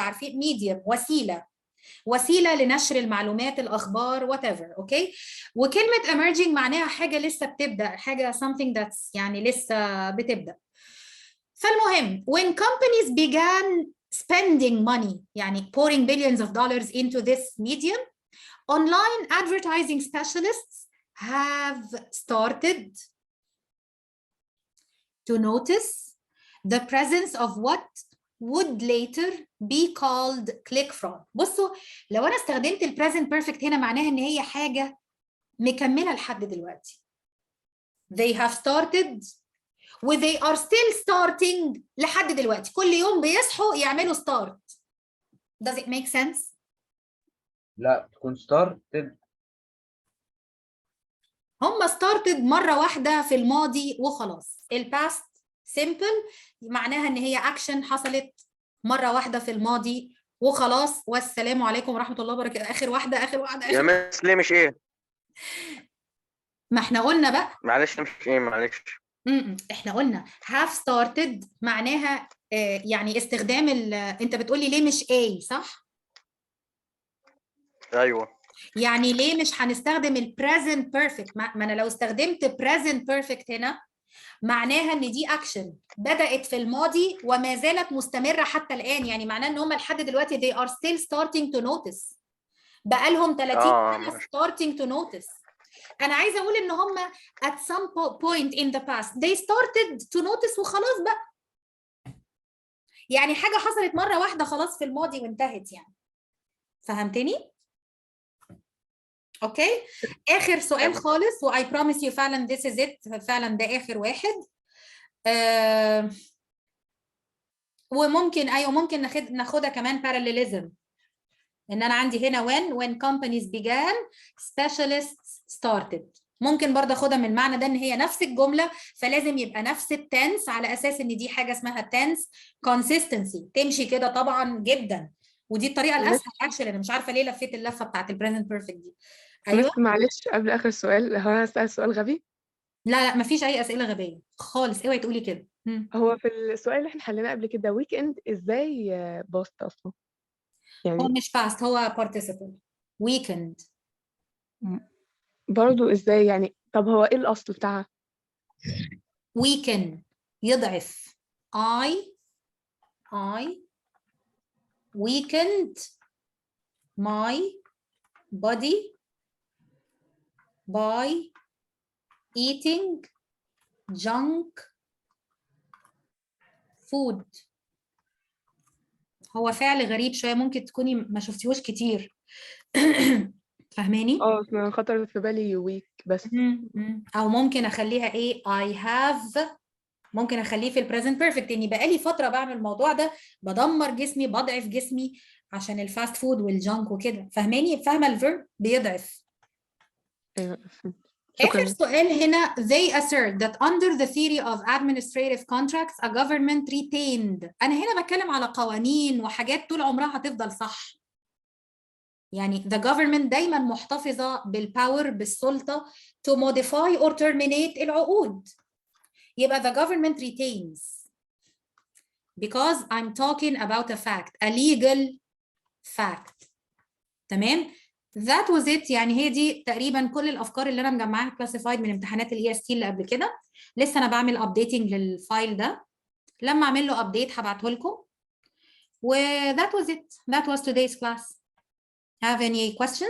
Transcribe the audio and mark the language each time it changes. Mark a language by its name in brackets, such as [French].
[Arabic] عارفين ميديم وسيله لنشر المعلومات، الاخبار، [English] whatever. Okay. [Arabic] وكلمه emerging معناها حاجه لسه بتبدا، حاجه [English] something that's [Arabic] يعني لسه بتبدا. فالمهم [English] when companies began spending money يعني pouring billions of dollars into this medium, online advertising specialists have started to notice the presence of what would later be called click fraud. [Arabic] بصوا، لو انا استخدمت البريزنت بيرفكت هنا معناها ان هي حاجه مكمله لحد دلوقتي. [English] They have started و they are still starting [Arabic] لحد دلوقتي، كل يوم بيصحوا يعملوا [English] start. Does it make sense؟ [Arabic] لا، تكون started. هم started مرة واحدة في الماضي وخلاص. الباست simple معناها ان هي action حصلت مرة واحدة في الماضي وخلاص، والسلام عليكم ورحمة الله وبركاته. اخر واحدة يا مس ليه مش ايه؟ ما احنا قلنا بقى. معلش مش ايه، معلش. احنا قلنا have started معناها يعني استخدام انت بتقولي ليه مش A، صح؟ ايوه. يعني ليه مش هنستخدم البريزنت بيرفكت؟ ما انا لو استخدمت بريزنت بيرفكت هنا معناها ان دي اكشن بدأت في الماضي وما زالت مستمرة حتى الآن. يعني معناه ان هم لحد دلوقتي [English] they are still starting to notice. [Arabic] بقالهم 30 سنة [English] starting to notice. [Arabic] انا عايزه اقول ان هم [English] at some point in the past they started to notice [Arabic] وخلاص بقى. يعني حاجة حصلت مرة واحدة خلاص في الماضي وانتهت يعني. فهمتني؟ اوكي. اخر سؤال خالص و [English] I promise you [Arabic] فعلا [English] this is it، [Arabic] فعلا ده اخر واحد. وممكن ايوه ممكن ناخدها كمان parallelism، ان انا عندي هنا [English] when companies began specialists started. [Arabic] ممكن برضه اخدها من المعنى ده ان هي نفس الجمله، فلازم يبقى نفس التنس على اساس ان دي حاجه اسمها تنس consistency. تمشي كده طبعا جدا، ودي الطريقه الاسهل. اكشلي انا مش عارفه ليه لفيت اللفه بتاعت البريزنت بيرفكت دي. ايوه معلش قبل اخر سؤال، هو انا اسال سؤال غبي؟ لا مفيش اي اسئله غبيه خالص، اوعي تقولي كده. هو في السؤال اللي احنا حليناه قبل كده ويك اند ازاي باست اصلا هو يعني مش past، هو participle. [English] weekend. [Arabic] برضو ازاي يعني؟ طب هو ايه الاصل بتاعها؟ weekend يضعف. [English] I weakened my body by eating junk food. [Arabic] هو فعل غريب شوية، ممكن تكوني ما شفتيهوش كتير. فاهماني؟ أنا خطرت في بالي ويك بس. او ممكن اخليها ايه I have، ممكن اخليه في البريزنت بيرفكت، اني بقالي فتره بعمل الموضوع ده، بدمر جسمي، بضعف جسمي عشان الفاست فود والجانك وكده. فاهماني؟ فاهمه الفيرب بيضعف. ايوه آخر شكرا. سؤال هنا [English] they assert that under the theory of administrative contracts a government retained. [Arabic] أنا هنا بتكلم على قوانين وحاجات طول عمرها هتفضل صح. يعني the government دايما محتفظة بالباور، بالسلطة [English] to modify or terminate [Arabic] العقود. [English] يبقى the government retains because I'm talking about a fact, a legal fact. [Arabic] تمام؟ [English] That was it. [Arabic] يعني هي دي تقريبا كل الافكار اللي انا مجمعاها classified من امتحانات الاي اس تي اللي قبل كده. لسه انا بعمل updating للفايل ده، لما اعمل له update هبعته لكم. [English] و that was it. That was today's class. Have any questions?